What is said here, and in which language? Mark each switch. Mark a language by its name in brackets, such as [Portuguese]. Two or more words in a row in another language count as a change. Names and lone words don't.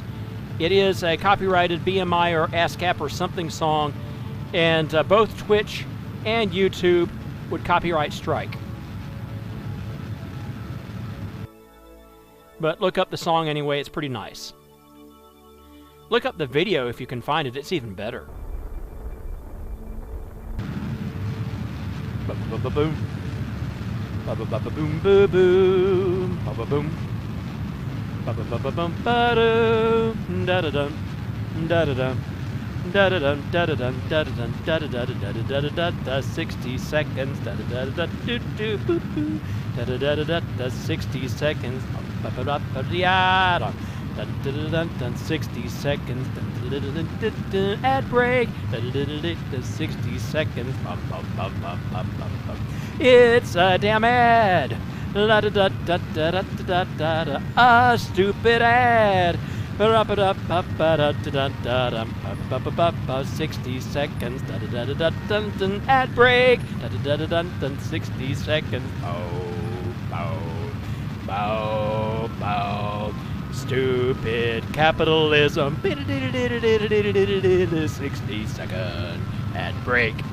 [English] It is a copyrighted BMI or ASCAP or something song, and both Twitch and YouTube would copyright strike. But look up the song anyway, it's pretty nice. Look up the video if you can find it, it's even better. Ba-ba-ba-boom. Ba-ba-ba-ba-boom, boom, ba-ba-boom. Ba-ba-ba-ba-boom, ba-doom, da-da-dum, da-da-dum, da-da-dum, da-da-dum, da-da-dum, da-da-da-da-da-da-da-da, 60 seconds, da-da-da-da-da-do-do-boo-boo, da-da-da-da-da-da, 60 seconds, ba-ba-ba-ba-da-da-dum, 60 seconds, ad break, 60 seconds, it's a damn ad, a stupid ad, 60 seconds, ad break, 60 seconds, stupid capitalism, 60 second ad break.